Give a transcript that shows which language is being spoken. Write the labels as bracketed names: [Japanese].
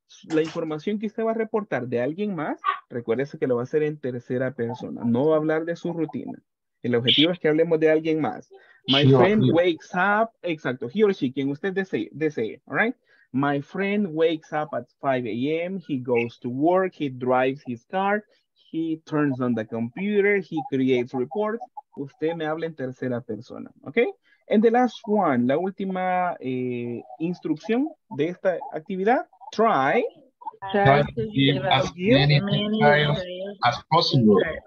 [Spanish] La información que usted va a reportar de alguien más, recuérdese que lo va a hacer en tercera persona. No va a hablar de su rutina. El objetivo es que hablemos de alguien más. [English] My friend wakes up, exacto, he or she, [Spanish] quien usted desee, [English] all right? My friend wakes up at 5 a.m., he goes to work, he drives his car, he turns on the computer, he creates reports. [Spanish] Usted me habla en tercera persona, ¿ok? [English] And the last one, [Spanish] la última instrucción de esta actividad, [English] try to give as many details as possible.